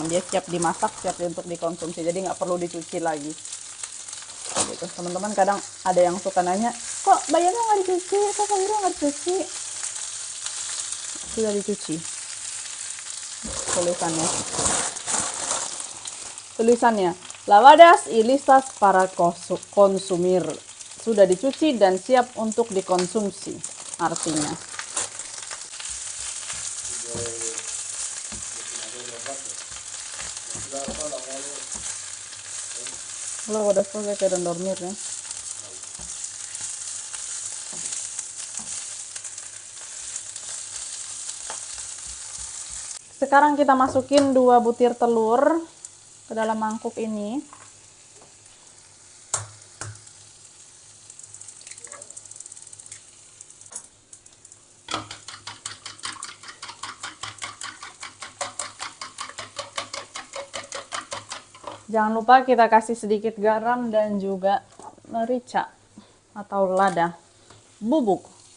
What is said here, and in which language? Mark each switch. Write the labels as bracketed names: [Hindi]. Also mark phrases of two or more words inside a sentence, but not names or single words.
[Indonesian] Dia siap dimasak, siap untuk dikonsumsi. Jadi nggak perlu dicuci lagi. Gitu. Teman-teman kadang ada yang suka nanya, kok bayamnya nggak dicuci? Kok sayurnya nggak dicuci? Sudah dicuci. Tulisannya, [Spanish] lavadas y listas para consumir. [Indonesian] Sudah dicuci dan siap untuk dikonsumsi. Artinya. [Spanish] Luego después de quieren dormir, ¿eh? [Indonesian] Sekarang kita masukin 2 butir telur ke dalam mangkuk ini. Jangan lupa kita kasih sedikit garam dan juga merica atau lada bubuk.